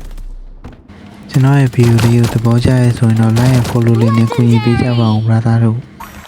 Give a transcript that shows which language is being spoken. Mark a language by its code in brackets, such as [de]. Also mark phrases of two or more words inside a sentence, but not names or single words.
[my] ကျွန်တော်ရဲ့ video လေးကိုသဘောကျရဲဆိုရင်တော့ [en] like and follow [my] လေးနဲ့ကူညီပေးကြပါဦး brother တို့